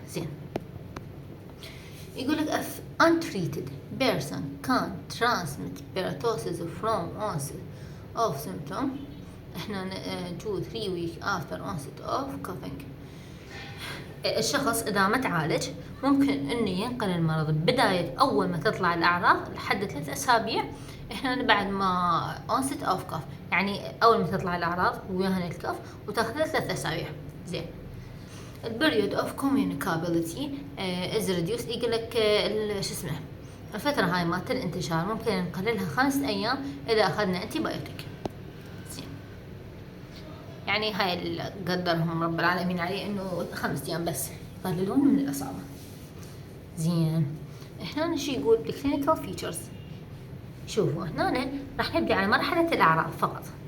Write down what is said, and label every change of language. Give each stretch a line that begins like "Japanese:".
Arabic: زين يقول لك
English: if untreated person can transmit pertussis from onset of symptom احنا 2-3 week after onset of coughing.
Arabic: الشخص إذا ما تعالج ممكن إنه ينقل المرض بداية أول ما تطلع الأعراض لحد 3 أسابيع إحنا بعد ما
English: onset of cough،
Arabic: يعني أول ما تطلع الأعراض وياها الكف وتاخذ 3 أسابيع.
English: زين period of communicability is reduced.
Arabic: يقول لك شو اسمه الفترة هاي مالت الانتشار ممكن نقللها 5 أيام إذا أخذنا أنتيبيوتيك. زين يعني هاي اللي قدرهم رب العالمين عليه إنه 5 أيام بس يقللون من الإصابة. زين هنا شو يقول الكلينيكال فيتشرز. شوفوا هنا راح نبدأ على مرحلة الأعراض فقط.